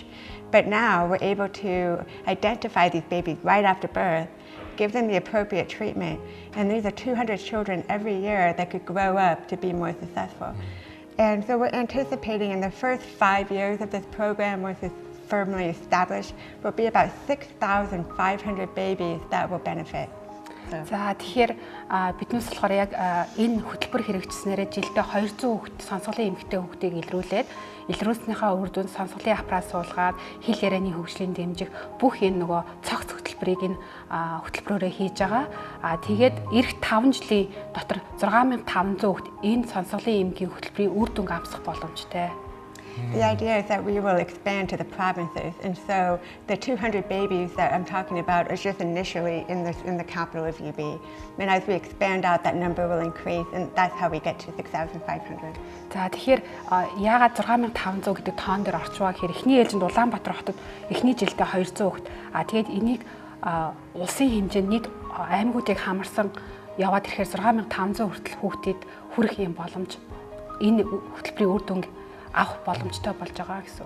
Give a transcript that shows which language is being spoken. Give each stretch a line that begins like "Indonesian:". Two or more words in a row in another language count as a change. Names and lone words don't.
English: But now we're able to identify these babies right after birth, give them the appropriate treatment, and these are 200 children every year that could grow up to be more successful. And so we're anticipating in the first 5 years of this program, once it's firmly established, will be about 6,500 babies that will benefit.
Mongolian: За тэгэхээр биднээс болохоор яг энэ хөтөлбөр хэрэгжснээрээ жилдээ 200 хүүхэд сонсголын эмэгтэй хүүхдийг илрүүлснийхаа үр дүнд сонсголын аппарат суулгаад хэл ярианы хөгжлийн дэмжих бүх энэ нөгөө цогц хөтөлбөрийг энэ хөтөлбөрөөрөө хийж байгаа. Тэгээд эх 5 жилийн дотор 6500 хүүхэд энэ сонсголын эмгийн хөтөлбөрийн үр дүнг авсах боломжтой.
English: The idea is that we will expand to the provinces, and so the 200 babies that I'm talking about is just initially in the capital of UB. And as we expand out, that number will increase, and that's how we get to 6,500.
Mongolian: За тэгэхээр яагаад 6500 гэдэг тоон дээр орчваа гэхээр эхний ээлжинд Улаанбаатар хотод эхний жилдээ 200 хүүхэд. Тэгээд энийг улсын хэмжээнд нийт аймагуудыг хамарсан яваад ирэхээр 6500 хүртэл хүүхдэд хүрэх юм боломж энэ хөтөлбөрийн үр дүнг авах боломжтой болж байгаа гэсэн.